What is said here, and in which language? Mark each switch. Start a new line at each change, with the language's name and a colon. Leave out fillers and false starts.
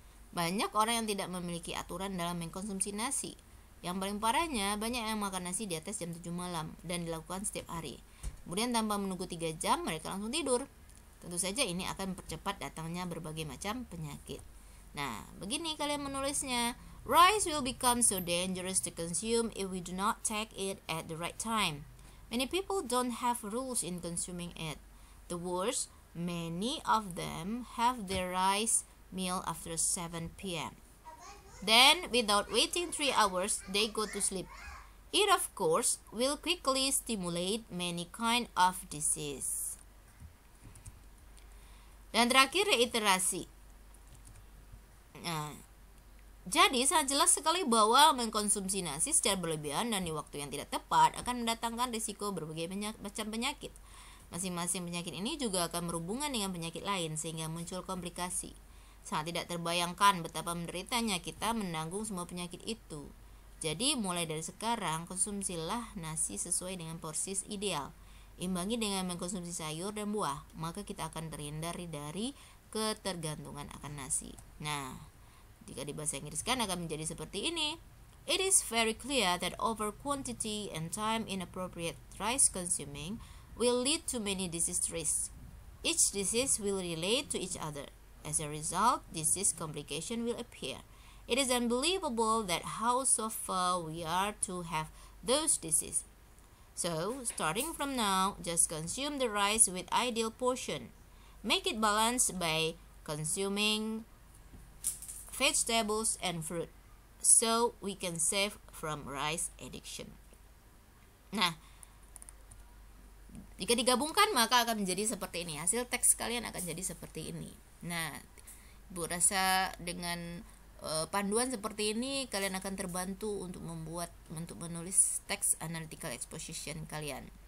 Indonesian: Banyak orang yang tidak memiliki aturan dalam mengkonsumsi nasi. Yang paling parahnya, banyak yang makan nasi di atas jam 7 malam dan dilakukan setiap hari. Kemudian tanpa menunggu 3 jam, mereka langsung tidur. Tentu saja ini akan mempercepat datangnya berbagai macam penyakit. Nah, begini kalian menulisnya.
English: Rice will become so dangerous to consume if we do not take it at the right time. Many people don't have rules in consuming it. The worst, many of them have their rice meal after 7 p.m. Then, without waiting 3 hours, they go to sleep. It, of course, will quickly stimulate many kind of disease.
Indonesian: Dan terakhir, reiterasi. Nah, jadi sangat jelas sekali bahwa mengkonsumsi nasi secara berlebihan dan di waktu yang tidak tepat akan mendatangkan risiko berbagai macam penyakit. Masing-masing penyakit ini juga akan berhubungan dengan penyakit lain sehingga muncul komplikasi. Sangat tidak terbayangkan betapa menderitanya kita menanggung semua penyakit itu. Jadi mulai dari sekarang konsumsilah nasi sesuai dengan porsi ideal. imbangi dengan mengkonsumsi sayur dan buah, maka kita akan terhindar dari ketergantungan akan nasi. Nah, jika di bahasa Inggris kan akan menjadi seperti ini.
English: It is very clear that over quantity and time inappropriate rice consuming will lead to many disease risks. Each disease will relate to each other. As a result, disease complication will appear. It is unbelievable that how so far we are to have those diseases. So, starting from now, just consume the rice with ideal portion. Make it balanced by consuming vegetables and fruit, so we can save from rice addiction.
Indonesian: Nah, jika digabungkan maka akan menjadi seperti ini. Hasil teks kalian akan jadi seperti ini. Nah, Ibu rasa dengan panduan seperti ini kalian akan terbantu untuk menulis teks
English: analytical exposition
Indonesian: kalian.